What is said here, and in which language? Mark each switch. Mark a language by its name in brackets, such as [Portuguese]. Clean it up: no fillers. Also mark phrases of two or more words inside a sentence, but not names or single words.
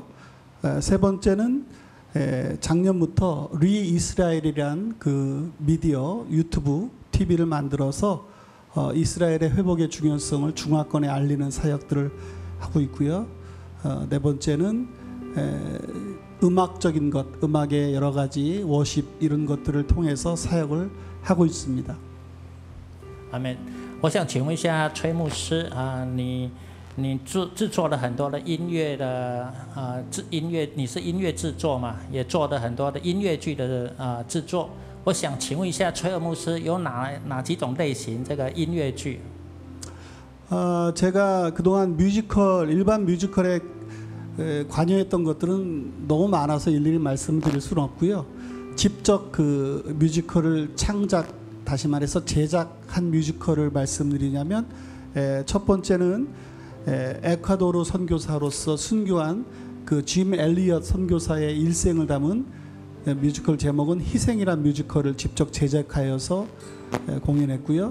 [Korean] 세 번째는 작년부터 리이스라엘이란 그 미디어 유튜브 TV를 만들어서 이스라엘의 회복의 중요성을 중화권에 알리는 사역들을 하고 있고요. 네 번째는 음악적인 것, 음악의 여러 가지 워십 이런 것들을 통해서 사역을 하고 있습니다. 아멘. [Chinese] 我想请问一下崔牧师你制作了很多的音乐的音乐，你是音乐制作嘛，也做了很多的音乐剧的制作。我想请问一下崔赫牧师，有哪几种类型这个音乐剧？ [Korean] 제가 그동안 뮤지컬 일반 뮤지컬에 관여했던 것들은 너무 많아서 일일이 말씀드릴 수는 없고요. 직접 그 뮤지컬을 다시 말해서 제작한 뮤지컬을 말씀드리냐면 첫 번째는 에콰도르 선교사로서 순교한 그 짐 엘리엇 선교사의 일생을 담은 뮤지컬 제목은 희생이란 뮤지컬을 직접 제작하여서 공연했고요.